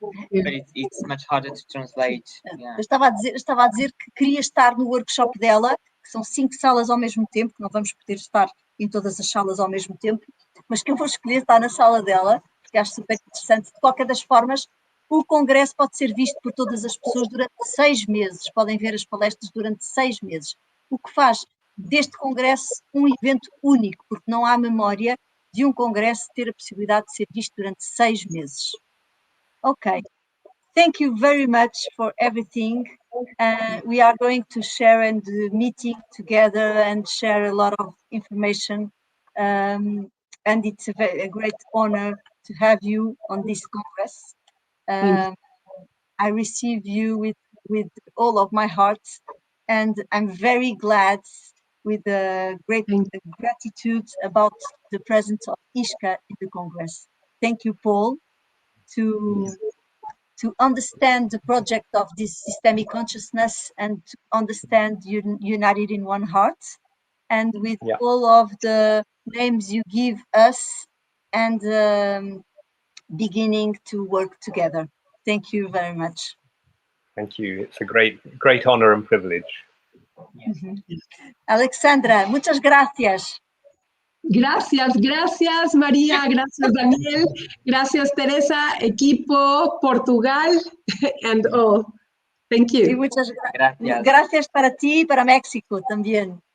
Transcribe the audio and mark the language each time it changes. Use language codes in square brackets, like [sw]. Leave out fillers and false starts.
[en] But it's much harder to translate. [pt] Eu estava a dizer que queria estar no workshop dela, que são 5 salas ao mesmo tempo, que não vamos poder estar em todas as salas ao mesmo tempo, mas que eu vou escolher estar na sala dela, porque acho super interessante. De qualquer das formas, o congresso pode ser visto por todas as pessoas durante 6 meses, podem ver as palestras durante 6 meses, o que faz deste congresso um evento único, porque não há memória de um congresso ter a possibilidade de ser visto durante 6 meses. [en] Okay, thank you very much for everything. We are going to share and meeting together and share a lot of information. And it's a great honor to have you on this congress. I receive you with all of my heart, and I'm very glad with a great gratitude about the presence of ISCA in the congress. Thank you, Paul, to understand the project of this systemic consciousness and to understand united in one heart, and with all of the names you give us and beginning to work together. Thank you very much. Thank you. It's a great honor and privilege. [es] Alexandra, muchas gracias. Gracias, gracias María, gracias Daniel, gracias Teresa, equipo, Portugal, [en] and all. Thank [es] Y [en] you. [es] muchas Gracias. gracias para ti y para México también.